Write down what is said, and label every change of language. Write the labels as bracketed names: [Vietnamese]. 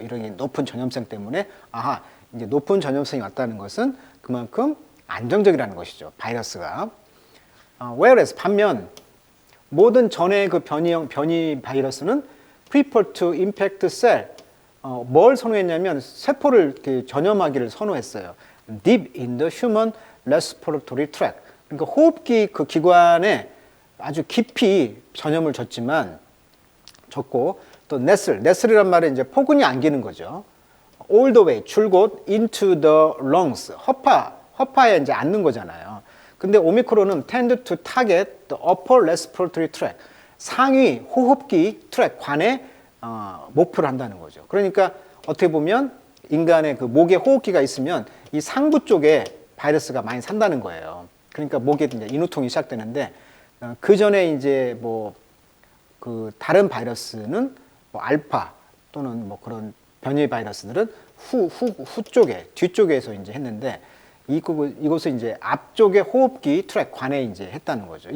[Korean] 이런 높은 전염성 때문에 아하, 이제 높은 전염성이 왔다는 것은 그만큼 안정적이라는 것이죠. 바이러스가. whereas 반면 모든 전의 그 변이 바이러스는 [English] prefer to infect cell. [Korean] 뭘 선호했냐면 세포를 전염하기를 선호했어요. [English] deep in the human respiratory tract. [Korean] 그러니까 호흡기 그 기관에 아주 깊이 전염을 줬지만 줬고 또 네슬이란 말은 이제 포근이 안기는 거죠. [English] all the way [Korean] 줄곧 [English] into the lungs [Korean] 허파에 이제 앉는 거잖아요. 근데 오미크론은 [English] tend to target the upper respiratory tract [Korean] 상위 호흡기 트랙 관에 목표를 한다는 거죠. 그러니까 어떻게 보면 인간의 그 목에 호흡기가 있으면 이 상부 쪽에 바이러스가 많이 산다는 거예요. 그러니까 목에 이제 인후통이 시작되는데 그 전에 이제 뭐 그 다른 바이러스는 뭐 알파 또는 뭐 그런 변이 바이러스들은 후 쪽에 뒤쪽에서 이제 했는데 이것을 이제 앞쪽에 호흡기 트랙 관에 이제 했다는 거죠.